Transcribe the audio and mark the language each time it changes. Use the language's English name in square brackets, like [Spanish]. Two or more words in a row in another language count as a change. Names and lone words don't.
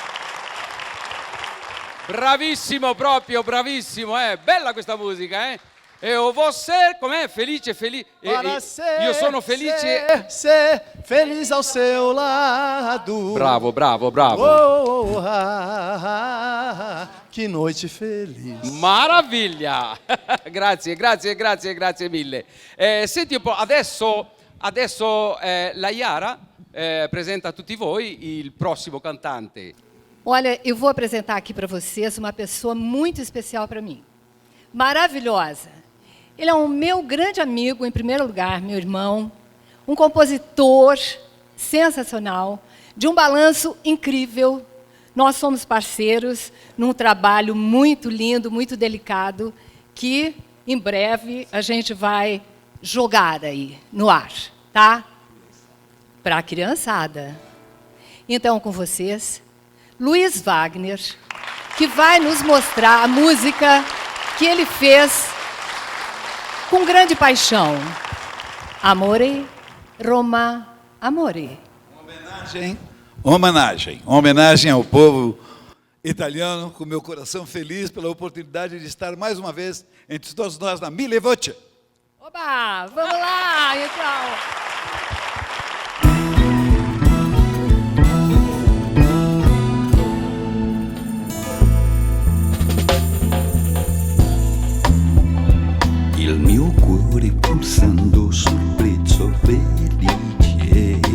[Italian] Bravissimo proprio, bravissimo, Bella questa musica, E você, com'è? Felice, felice. Io sono felice. [Portuguese] Ser feliz ao seu lado. [Italian] Bravo, bravo, bravo. [Portuguese] Oh, que noite feliz. [Italian] Maraviglia! Grazie, grazie, grazie, grazie mille. Senti un po', adesso la Yara presenta a tutti voi il prossimo cantante. [Portuguese] Olha, eu vou apresentar aqui para vocês uma pessoa muito especial para mim. Maravilhosa. Ele é um meu grande amigo, em primeiro lugar, meu irmão, um compositor sensacional, de um balanço incrível. Nós somos parceiros num trabalho muito lindo, muito delicado, que em breve a gente vai jogar aí no ar, tá? Para a criançada. Então, com vocês, Luiz Wagner, que vai nos mostrar a música que ele fez com grande paixão. [Italian] Amore, Roma, amore. [Portuguese] Homenagem ao povo italiano, com meu coração feliz pela oportunidade de estar mais uma vez entre todos nós na Mille Voce. Oba, vamos lá, então. [Italian] Il mio cuore pulsando sul prezzo felice.